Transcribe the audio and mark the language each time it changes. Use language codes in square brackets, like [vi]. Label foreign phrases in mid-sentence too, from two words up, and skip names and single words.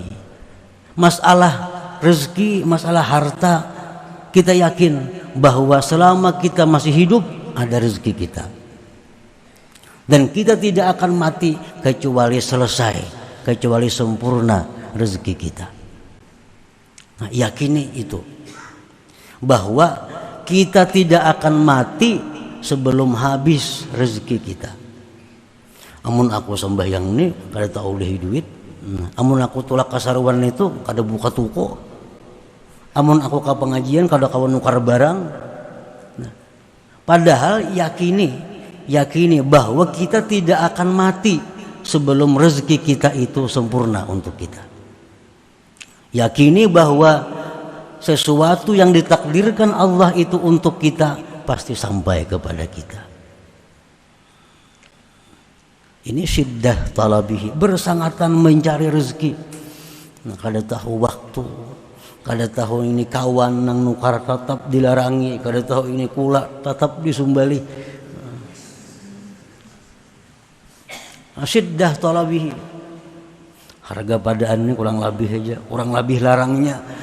[id] Masalah rezeki, masalah harta, kita yakin bahwa selama kita masih hidup ada rezeki kita. Dan kita tidak akan mati kecuali selesai, kecuali sempurna rezeki kita. Nah, yakini itu. Bahwa kita tidak akan mati sebelum habis rezeki kita. [bjn] Amun aku sembahyang nih kada tahu deh duit. Amun aku tulak kasaruan itu kada buka toko. Amun aku ke pengajian kada kawan nukar barang. [id] Nah, padahal yakini bahwa kita tidak akan mati sebelum rezeki kita itu sempurna untuk kita. Yakini bahwa sesuatu yang ditakdirkan Allah itu untuk kita pasti sampai kepada kita. [ar] Ini شدة طلبه, [id] bersangatan mencari rezeki. [bjn] Nah, kada tahu waktu, kada tahu ini kawan nang nukar tetap dilarangi, kada tahu ini kula tetap disumbali. [ar] شدة طلبه, [bjn] harga padaan ini kurang lebih aja, kurang lebih larangnya.